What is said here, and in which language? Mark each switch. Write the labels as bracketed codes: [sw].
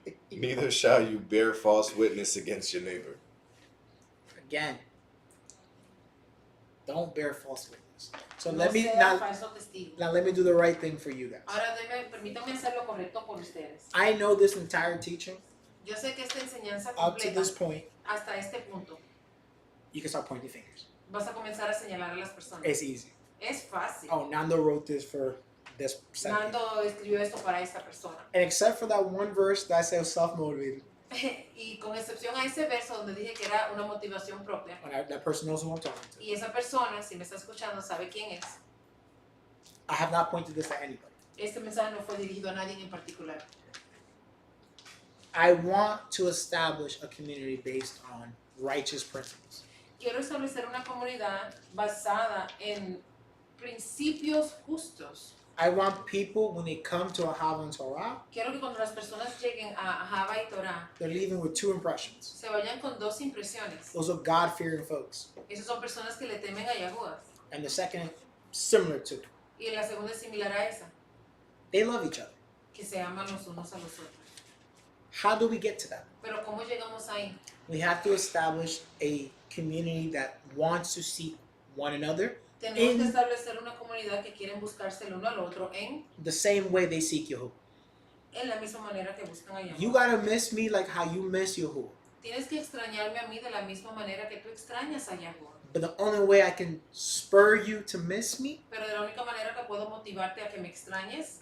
[en] Neither shall you bear false witness against your neighbor. Again, don't bear false witness. So [es] No [en] let me [es] sea [en] now [es] falso testigo. [en] let me do the right thing for you guys. [es] Ahora permítanme hacer lo correcto por ustedes. [en] I know this entire teaching [es] Yo sé que esta enseñanza [en] up to [es] completa, [en] this point, [es] hasta este punto, [en] you can start pointing fingers. [es] vas a comenzar a señalar a las personas. [en] It's easy. [es] Es fácil. [en] Oh, Nando wrote this for this second. [es] Nando escribió esto para esta persona. [en] And except for that one verse that says self-motivated, [es] Y con excepción a ese verso donde dije que era una motivación propia, [en] and that person knows who I'm talking to. [es] y esa persona, si me está escuchando, sabe quién es. [en] I have not pointed this at anybody. [es] Este mensaje no fue dirigido a nadie en particular. [en] I want to establish a community based on righteous principles. [es] Quiero establecer una comunidad basada en principios justos. [en] I want people, when they come to a Havan Torah, [es] Quiero que cuando las personas lleguen a Java y Torah, [en] they're leaving with two impressions. [es] se vayan con dos impresiones. [en] Those are God-fearing folks. [es] Esas son personas que le temen a Yahuwah. [en] And the second, similar to, [es] Y la segunda es similar a esa, [en] they love each other. [es] que se aman los unos a los otros. [en] How do we get to that? [es] Pero ¿cómo llegamos ahí? [en] We have to establish a community that wants to seek one another [es] Tenemos que establecer una comunidad que quieren buscarse el uno al otro [en] the same way they seek Yahuwah. [es] en la misma manera que buscan a [en] You [es] Yahuwah. [en] gotta miss me like how you miss Yahuwah. [es] Tienes que extrañarme a mí de la misma manera que tú extrañas a Yahuwah. [en] But the only way I can spur you to miss me, [es] Pero de la única manera que puedo motivarte a que me extrañes,